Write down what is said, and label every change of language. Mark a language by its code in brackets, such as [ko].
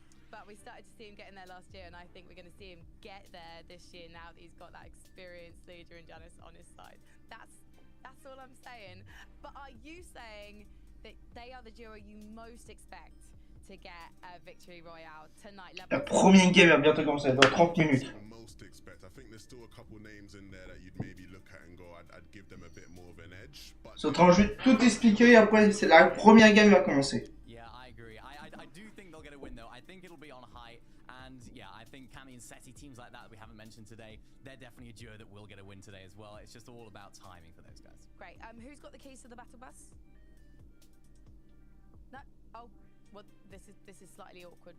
[en] But we started to see him get in there last year, and I think we're going to see him get there this year now that he's got that experienced leader in Janice on his side. That's all I'm saying. But are you saying that they are the duo you most expect to get a victory royale tonight? [fr] La première game va bientôt commencer, dans 30 minutes. [en] Most expect. I think there's still a couple names in there that you'd maybe look at and go, I'd give them a bit more of an edge. But [fr] Je vais tout expliquer et après la première game va commencer. [en] Yeah, I agree. I do think they'll get a win though. I think it'll be on height, and yeah, I think Cammy and Seti, teams like that we haven't mentioned today, they're definitely a duo that will get a win today as well. It's just all about timing for those guys. Great. Who's got the keys to the battle bus? No. Oh. Well, this is slightly awkward.